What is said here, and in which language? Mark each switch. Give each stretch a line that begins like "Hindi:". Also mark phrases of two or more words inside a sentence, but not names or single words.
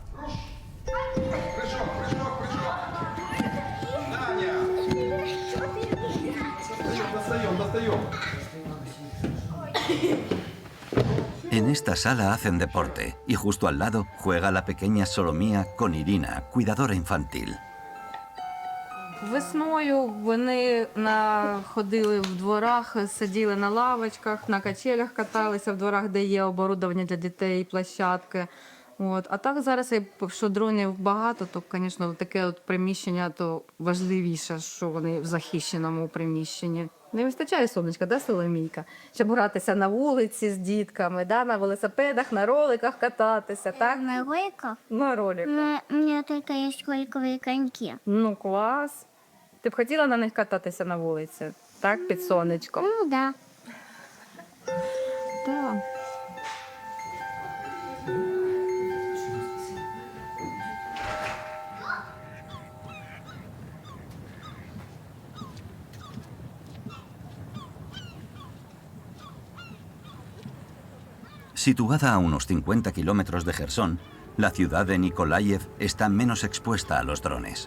Spanish: En esta sala hacen deporte y justo al lado juega la pequeña Solomía con Irina, cuidadora infantil.
Ukrainian: Весною вони ходили в дворах, сиділи на лавочках, на качелях каталися в дворах, де є оборудовання для дітей, площадки. От. А так зараз, якщо дронів багато, то, звісно, таке от приміщення то важливіше, що вони в захищеному приміщенні. Не вистачає сонечка, да, Соломійка? Щоб гратися на вулиці з дітками, да, на велосипедах, на роликах кататися, так? На роликах? На роликах.
Russian: У меня только есть роликовые коньки.
Ukrainian: Ну, клас. Ти б хотіла на них кататися на вулиці, так, під сонечком? Ну, да. Так.
Spanish: Situada a unos 50 kilómetros de Jersón, la ciudad de Nikolayev está menos expuesta a los drones.